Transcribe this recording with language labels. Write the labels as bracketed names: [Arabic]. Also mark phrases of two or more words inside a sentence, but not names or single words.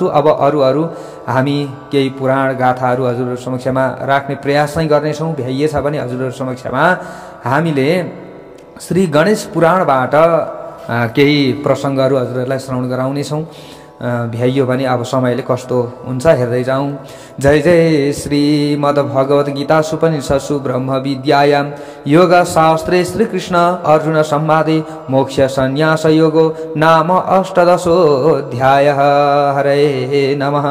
[Nepali] अब अरू हामी केही पुराण गाथाहरू हजुरहरू समक्षमा राख्ने प्रयास चाहिँ गर्नेछौँ। भ्याइएछ भने हजुरहरू समक्षमा हामीले श्री गणेश पुराणबाट केही प्रसङ्गहरू हजुरहरूलाई श्रवण गराउनेछौँ। भ्याइयो भने अब समयले कस्तो हुन्छ हेर्दै जाउँ। [Sanskrit] जय जय श्रीमद् भगवत गीता सुपनिषत्सु ब्रह्म विद्यायां योग शास्त्रे श्री कृष्ण अर्जुन संवादे मोक्ष संन्यास योगो नाम अष्टादशोऽध्यायः। हरे नमः।